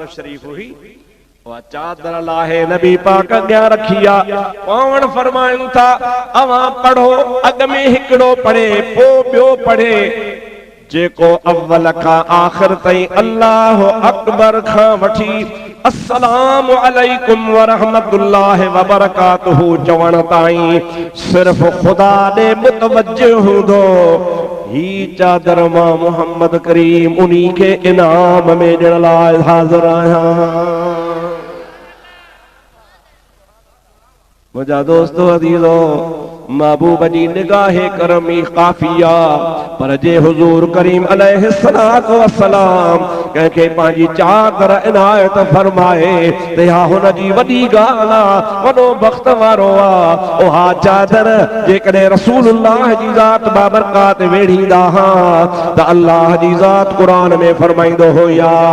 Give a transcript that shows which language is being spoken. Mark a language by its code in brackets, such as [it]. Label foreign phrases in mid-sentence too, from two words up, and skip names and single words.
[sd] शरीफ़ हुई, उहा चादर लाहे नबी पाक अॻियां रखी आहे, पाण फरमायूं था अवां पढ़ो, अॻ में हिकिड़ो पढ़े पोइ ॿियो पढ़े, जेको अव्वल खां आख़िर ताईं [ar] الله أكبر [sd] खां वठी [ar] السلام عليكم ورحمة الله وبركاته [sd] चवण ताईं सिर्फ़ खुदा ॾे मुतवज्जो हूंदो। ही चादर मां मोहम्मद करीम उन्ही खे इनाम में ॾियण लाइ हाज़िर आहियां। मुंहिंजा दोस्तो अज़ीज़ो, महबूब जी निगाहे करमी काफिया, पर जे हुजूर करीम [ar] عليه الصلاة والسلام [sd] कंहिंखे पंहिंजी चादर इनायत फरमाए त इहा हुनजी वॾी ॻाल्हि आहे, वॾो बख़्त वारो आहे। उहा चादर जेकॾहिं रसूलुल्लाह जी ज़ात बाबरकात वेढ़ींदा हा त अल्लाह जी ज़ात क़ुरान में फरमाईंदो हो, या